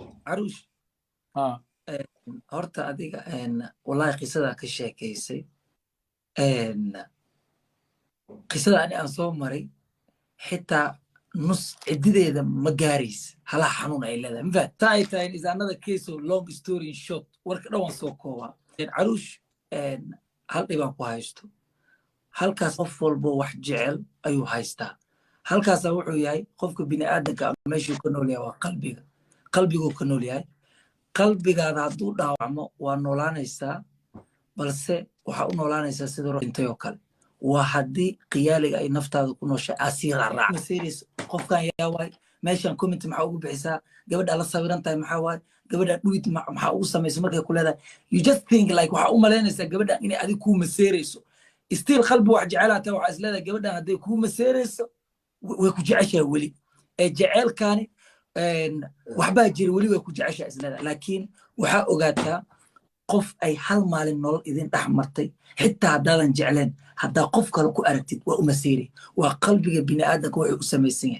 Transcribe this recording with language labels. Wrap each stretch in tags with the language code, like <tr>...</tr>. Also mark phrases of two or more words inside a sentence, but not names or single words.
<so>caruush ها horta adiga wallahi qisada ka sheekaysay qisada ani aan soo maray xitaa nus cidideeda ma gaaraysa halaha xanuun ay leedahay mafahad taa ay tahay</so> <en>is another case of long story in short</en> <so>warka dhan waan soo koobaa caruush hal dhibaan ku haysto halkaas qof walbo wax jecel ayuu haystaa halkaasa wuxuu yahay qofka bini'aadanka meeshuu ka nool yahay waa qalbiga qalbiguu ka nool yahay qalbigaada hadduu dhaawacmo waa noolaanaysaa balse waxaa u noolaanaysaa sida dhintay oo kale waa haddii qiyaaliga ay naftaada ku nooshay asii raaraac qofkan yaa waay meeshan comment maxaa ugu bixisaa gabadha la sawiran tahay maxaa waay gabadha dhuwid maxaa ugu samaysa markay ku leedahay</so> <en>you just think like</en> <so>waxaa u malaynaysaa gabadhan inay adig kuu maseerayso still qalbi wax jecelaata waxaa is leedahay gabadhan hadday kuu maseerayso way ku jeceshahay weli jeceelkaani waxbaa jira weli way ku jeceshahay is leedahay laakiin waxaa ogaataa qof ay hal maalin nolol idin dhex martay xitaa haddaadan jecleen haddaa qof kale ku aragtid waa u maseeri waa qalbiga bini'aadanka wuxuu u samaysan yahay</so>